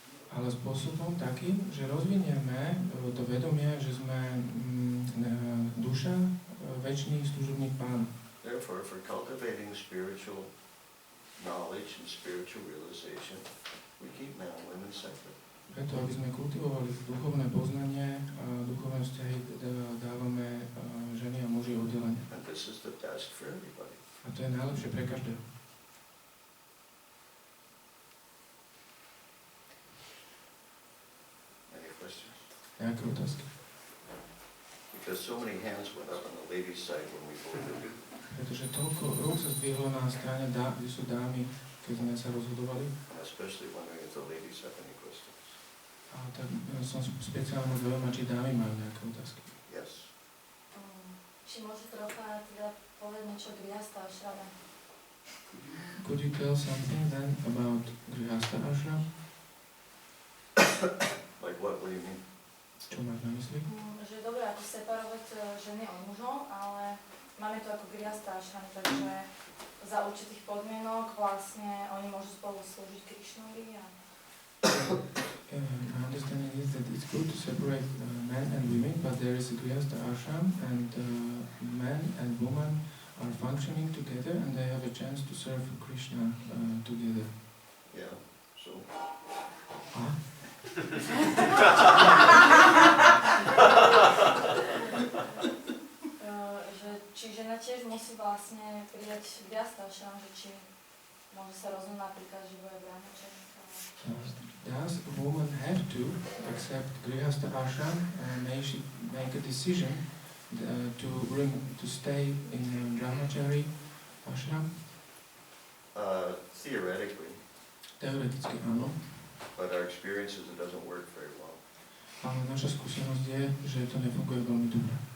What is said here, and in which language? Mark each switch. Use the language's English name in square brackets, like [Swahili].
[Slovak] Ale spôsobom takým, že rozvinieme to vedomie, že sme duša, večný služobník Pána. [English] Therefore, for cultivating spiritual knowledge and spiritual realization, we keep men and women separate. [Slovak] Preto, aby sme kultivovali duchovné poznanie a duchovné vzťahy, dávame ženy a muži oddelenie. [English] And this is the best for everybody. [Slovak] A to je najlepšie pre každého. [English] Any questions? [Slovak] Nejaké otázky? [English] Because so many hands went up on the ladies' side when we voted. [Slovak] Pretože toľko rúk sa zdvihlo na strane, kde sú dámy, keď sme sa rozhodovali. [English] I'm especially wondering if the ladies have any questions. [Slovak] A tak som speciálne zaujímavý, či dámy majú nejaké otázky. [English] Yes. [Slovak] Či môžu trocha teda povedať niečo Grihastha Ashrame? [English] Could you tell something then about Grihastha Ashram? Like what? What do you mean? [Slovak] Čo máš na mysli? Že je dobré ako separovať ženy od mužov, ale máme to ako Grihastha Ashrame, takže za určitých podmienok vlastne oni môžu spolu slúžiť Krišnovi a... [English] My understanding is that it's good to separate men and women, but there is a Grihastha Ashram and men and women are functioning together and they have a chance to serve Krishna together. Yeah. So. Ah? [Slovak] Čiže na tiež musí vlastne prijať Grihastašram, že či môže sa rozhodnúť napríklad, že bude brahmačarníka. [English] Does a woman have to accept Grihastha ashram and may she make a decision to stay in brahmachari ashram? Theoretically, [Slovak] Teoreticky áno, [English] but our experience is it doesn't work very well. [Slovak] ale naša skúsenosť je, že to nefunguje veľmi dobre.